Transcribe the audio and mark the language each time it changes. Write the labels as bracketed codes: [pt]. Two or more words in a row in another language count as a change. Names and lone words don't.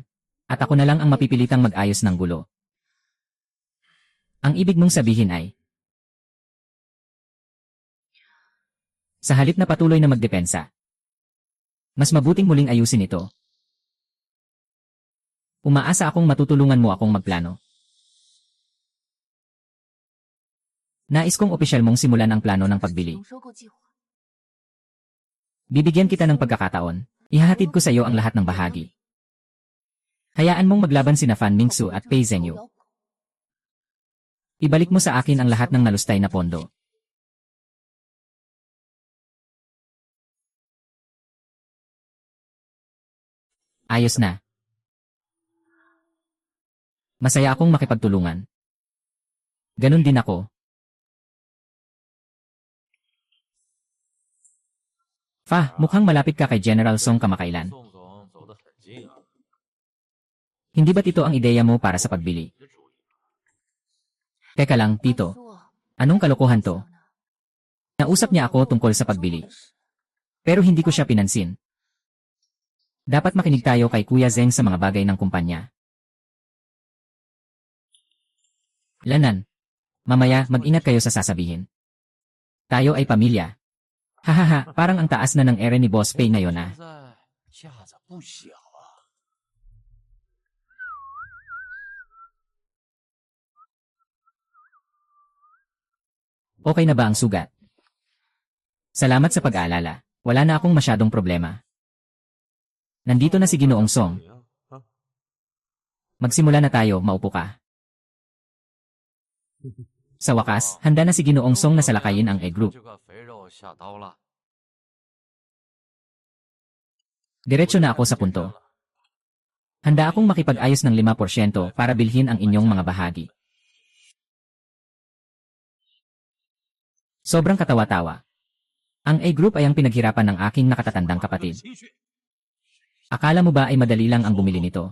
[tl] At ako na lang ang mapipilitang mag-ayos ng gulo. Ang ibig mong sabihin ay, sa halip na patuloy na magdepensa, mas mabuting muling ayusin ito. Umaasa akong matutulungan mo akong magplano. Nais kong opisyal mong simulan ang plano ng pagbili. [zh] 有收购计划。 [tl] Bibigyan kita ng pagkakataon. Ihahatid ko sa iyo ang lahat ng bahagi. Hayaan mong maglaban sina Fan Mingsu at Pei Zhenyu. Ibalik mo sa akin ang lahat ng nalustay na pondo. Ayos na. Masaya akong makipagtulungan. Ganon din ako. Fa, mukhang malapit ka kay General Song kamakailan. [zh] 宋总走得很近啊， [tl] Hindi ba't ito ang ideya mo para sa pagbili? [zh] 你的主意。 [tl] Teka lang, Tito. Anong kalokohan to? Nausap niya ako tungkol sa pagbili. Pero hindi ko siya pinansin. Dapat makinig tayo kay Kuya Zeng sa mga bagay ng kumpanya. Lanan. Mamaya, mag-ingat kayo sa sasabihin. Tayo ay pamilya. Hahaha, parang ang taas na ng ere ni Boss Pei ngayon ah. [zh] 现在架子不小啊。 [tl] Okay na ba ang sugat? Salamat sa pag-aalala. Wala na akong masyadong problema. Nandito na si Ginoong Song. [zh] 你啊， [tl] Magsimula na tayo, maupo ka. Sa wakas, handa na si Ginoong Song na salakayin ang E-Group. [zh] 这个肥肉下刀了。 [tl] Diretso na ako sa punto. Handa akong makipag-ayos ng 5% para bilhin ang inyong mga bahagi. Sobrang katawa-tawa. Ang A Group ay ang pinaghirapan ng aking nakatatandang kapatid. Akala mo ba ay madali lang ang bumili nito?